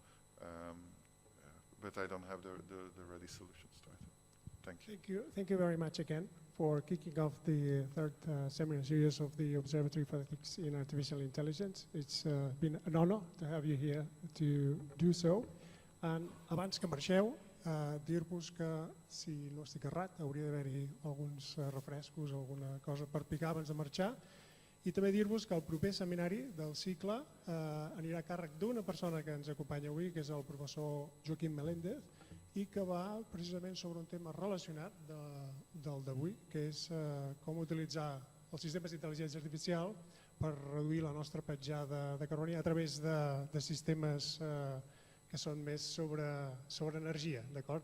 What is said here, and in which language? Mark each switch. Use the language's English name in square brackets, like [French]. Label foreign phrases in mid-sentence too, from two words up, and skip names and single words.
[English] But I don't have the ready solutions to it. Thank you. Thank you very much again for kicking off the third seminar series of the Observatory for Ethics in Artificial Intelligence. It's been an honor to have you here to do so. [Catalan] And abans que marxeu, dir-vos que, si no estic errat, hauria d'haver-hi alguns refrescos, alguna cosa per picar abans de marxar. I també dir-vos que el proper seminari del cicle anirà a càrrec d'una persona que ens acompanya avui, que és el professor Joaquim Meléndez, i que va precisament sobre un tema relacionat del d'avui, que és com utilitzar els sistemes d'intel·ligència artificial per reduir la nostra petjada de carboni a través de sistemes que són més sobre energia, d'acord?